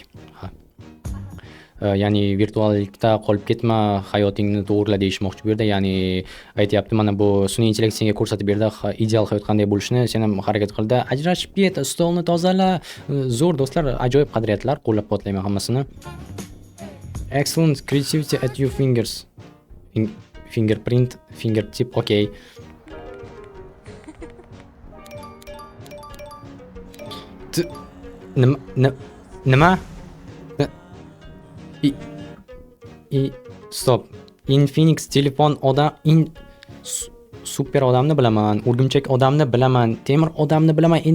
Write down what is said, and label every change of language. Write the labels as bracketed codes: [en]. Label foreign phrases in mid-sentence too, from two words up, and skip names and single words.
[uz] Ya'ni virtuallikda qolib ketma, hayotingni to'g'rila deyishmoqchi bu yerda. Ya'ni aytayapti, mana bu sun'iy intellekt senga ko'rsatib berdi ideal hayot qanday bo'lishini, sen ham harakat qildi. Ajrashib ket, stolni tozala. Zo'r do'stlar, ajoyib qadriyatlar, qo'llab-quvvatlayman hammasini. [en] Excellent creativity at your fingers. Fingerprint, fingertip, okey. [uz] Nima? Stop. Infinix telefon super odamni bilaman, urgumchak odamni bilaman, temir odamni bilaman.